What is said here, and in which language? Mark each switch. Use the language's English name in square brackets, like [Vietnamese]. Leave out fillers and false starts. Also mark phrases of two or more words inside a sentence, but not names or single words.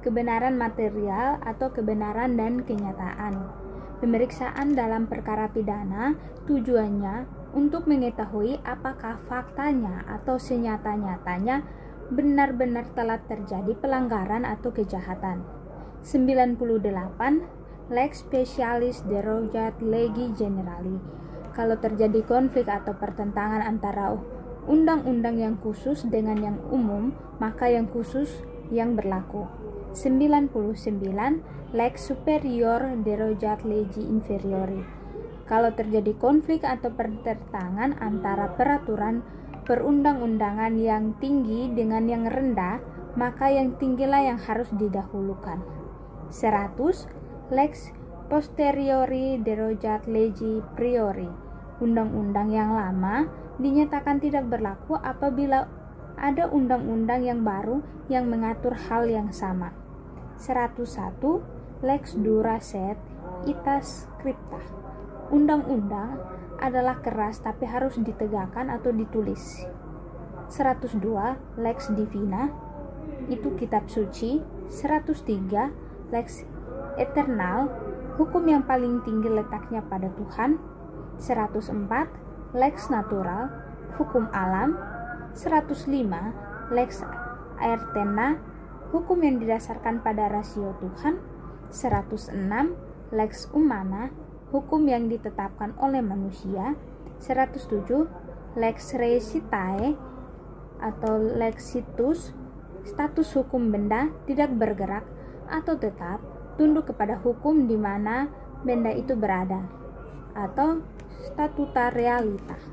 [Indonesian] Kebenaran material atau kebenaran dan kenyataan. Pemeriksaan dalam perkara pidana tujuannya untuk mengetahui apakah faktanya atau senyata-nyatanya benar-benar telah terjadi pelanggaran atau kejahatan. 98. [Latin] Lex specialis derogat legi generali. [Indonesian] Kalau terjadi konflik atau pertentangan antara undang-undang yang khusus dengan yang umum, maka yang khusus yang berlaku. 99. [Latin] Lex superior derogat legi inferiori. [Indonesian] Kalau terjadi konflik atau pertentangan antara peraturan perundang-undangan yang tinggi dengan yang rendah, maka yang tinggilah yang harus didahulukan. 100. [Latin] Lex posteriori derogat legi priori. [Indonesian] Undang-undang yang lama dinyatakan tidak berlaku apabila ada undang-undang yang baru yang mengatur hal yang sama. 101. [Latin] Lex dura sed ita scripta. [Indonesian] Undang-undang adalah keras tapi harus ditegakkan atau ditulis. 102. [Latin] Lex divina, [Indonesian] itu kitab suci. 103. [Latin] Lex eternal, [Indonesian] hukum yang paling tinggi letaknya pada Tuhan. 104. [Latin] Lex natural, [Indonesian] hukum alam. 105. [Latin] Lex aertena, [Indonesian] hukum yang didasarkan pada rasio Tuhan. 106. [Latin] Lex humana, [Indonesian] hukum yang ditetapkan oleh manusia. 107. [Latin] Lex recitae [Indonesian] atau lexitus, status hukum benda tidak bergerak atau tetap tunduk kepada hukum di mana benda itu berada, atau [Latin] statuta realita.